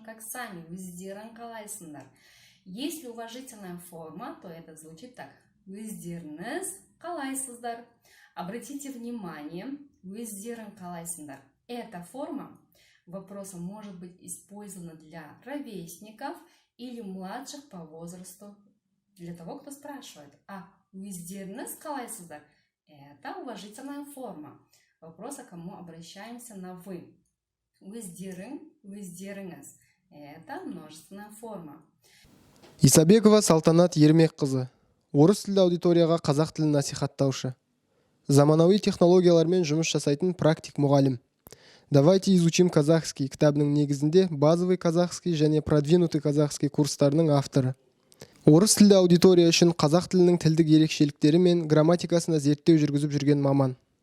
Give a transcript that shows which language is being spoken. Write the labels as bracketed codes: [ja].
[kk] сами, өздерің қалайсыңдар. [ru] Если уважительная форма, то это звучит так. [kk] Өздеріңіз қалайсыздар. [ru] Обратите внимание, [kk] өздерің қалайсыңдар. [ru] Эта форма вопроса может быть использована для ровесников или младших по возрасту, для того, кто спрашивает. [kk] А өздеріңіз қалайсыздар? [ru] Это уважительная форма. Вопрос, о кому обращаемся на «вы». [kk] Өздерің, өздеріңіз. [ru] Это множественная форма. [kk] Исабекова Салтанат Ермекқызы. Орыс тілді аудиторияға қазақ тілін насихаттаушы. Заманауи технологиялармен жұмыс жасайтын практик мұғалім. Давайте изучим казахский кітабының негізінде базовый казахский және продвинутый казахский курстарының авторы. Орыс тілді аудитория үшін қазақ тілінің тілдік ерекшеліктері мен грамматикасына зерттеу жүргізіп жүрген маман.